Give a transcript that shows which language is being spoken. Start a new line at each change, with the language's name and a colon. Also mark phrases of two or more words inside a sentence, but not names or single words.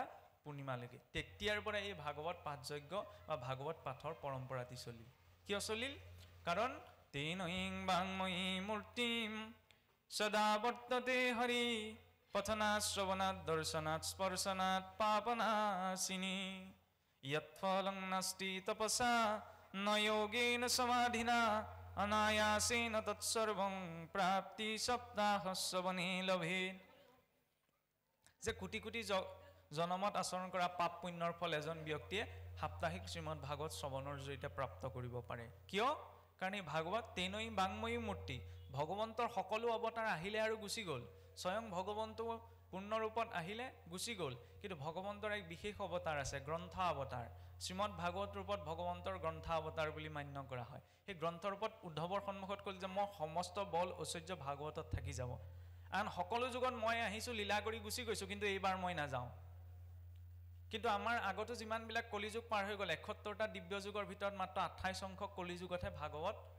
Assamese: পূৰ্ণিমালৈকে তেতিয়াৰ পৰা এই ভাগৱত পাঠযজ্ঞ বা ভাগৱত পাঠৰ পৰম্পৰাটি চলিল কিয় চলিল কাৰণ
Sanskrit: তেনৈং বাংময়ী মূৰ্তিম সদা বৰ্ততে হৰি পঠনাৎ শ্ৰৱণাৎ দৰ্শনাৎ স্পৰ্শনাৎ পাপনাশিনী यत्फलं नास्ति तपसा न योगेन समाधिना अनायासेन तत्सर्वं प्राप्ति सप्ताहस्वने लभे
Assamese: যে কোটি কোটি জনমত আচৰণ কৰা পাপ পুণ্যৰ ফল এজন ব্যক্তিয়ে সাপ্তাহিক শ্ৰীমদ ভাগৱত শ্ৰৱণৰ জৰিয়তে প্ৰাপ্ত কৰিব পাৰে কিয় কাৰণ এই ভাগৱত
Sanskrit: তেনৈ বাংময়ী
Assamese: মূৰ্তি ভগৱন্তৰ সকলো অৱতাৰ আহিলে আৰু গুচি গ'ল স্বয়ং ভগৱন্ত পূৰ্ণ ৰূপত আহিলে গুচি গ'ল কিন্তু ভগৱন্তৰ এক বিশেষ অৱতাৰ আছে গ্ৰন্থ অৱতাৰ শ্ৰীমদ ভাগৱত ৰূপত ভগৱন্তৰ গ্ৰন্থ অৱতাৰ বুলি মান্য কৰা হয় সেই গ্ৰন্থ ৰূপত উদ্ধৱৰ সন্মুখত ক'ল যে মই সমস্ত বল ঐশ্বৰ্য ভাগৱতত থাকি যাব আন সকলো যুগত মই আহিছোঁ লীলা কৰি গুচি গৈছোঁ কিন্তু এইবাৰ মই নাযাওঁ কিন্তু আমাৰ আগতো যিমানবিলাক কলিযুগ পাৰ হৈ গ'ল 71টা দিব্য যুগৰ ভিতৰত মাত্ৰ 28 সংখ্যক কলিযুগতহে ভাগৱত